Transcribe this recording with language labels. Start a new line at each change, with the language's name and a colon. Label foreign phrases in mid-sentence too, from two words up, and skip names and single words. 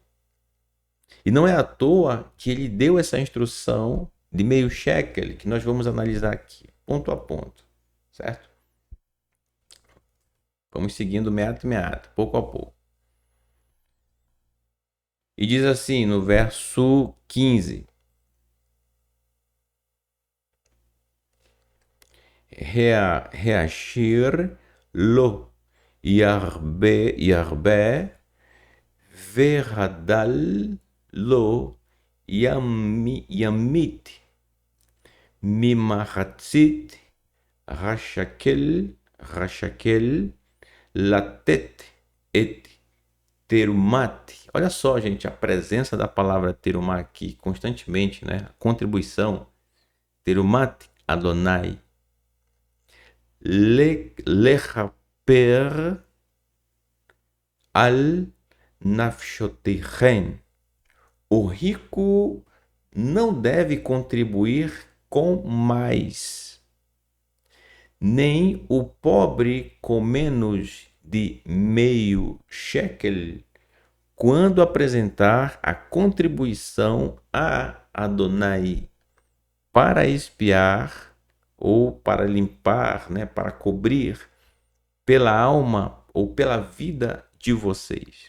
Portuguese: E não é à toa que ele deu essa instrução de meio shekel, que nós vamos analisar aqui, ponto a ponto, certo? Vamos seguindo meato e meato, pouco a pouco. E diz assim no verso 15:
Hebrew: העשיר לא ירבה והדל לא ימעיט ממחצית השקל לתת את תרומת.
Portuguese: Olha só, gente, a presença da palavra terumá aqui constantemente, né? A contribuição.
Hebrew: תרומת אדוני. לכפר על נפשותיכם.
Portuguese: O rico não deve contribuir com mais, nem o pobre com menos de meio shekel, quando apresentar a contribuição a Adonai para expiar ou para limpar, né, para cobrir pela alma ou pela vida de vocês.